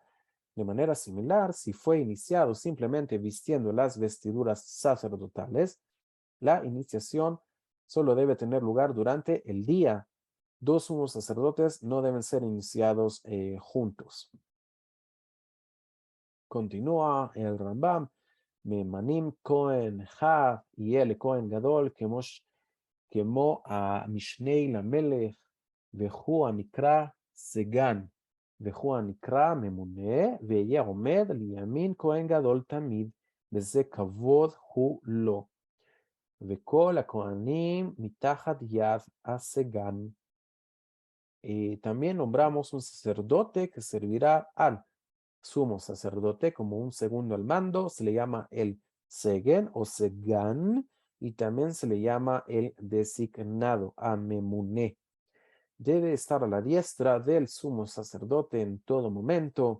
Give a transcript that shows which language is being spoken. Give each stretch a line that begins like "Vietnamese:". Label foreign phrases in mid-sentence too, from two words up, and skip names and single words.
Spanish: De manera similar, si fue iniciado simplemente vistiendo las vestiduras sacerdotales, la iniciación solo debe tener lugar durante el día. Dos sumos sacerdotes no deben ser iniciados juntos. Continúa el Rambam.
Hebrew: ממנים כהן חד יהיה לכהן גדול כמו המשנה למלך, והוא הנקרא סגן, והוא הנקרא ממונה, ויהיה עומד לימין כהן גדול תמיד, וזה כבוד הוא לו. וכל הכהנים מתחת יד הסגן.
Spanish: También nombramos un sacerdote que servirá al sumo sacerdote como un segundo al mando. Se le llama el segen o segan y también se le llama el designado, amemuné. Debe estar a la diestra del sumo sacerdote en todo momento.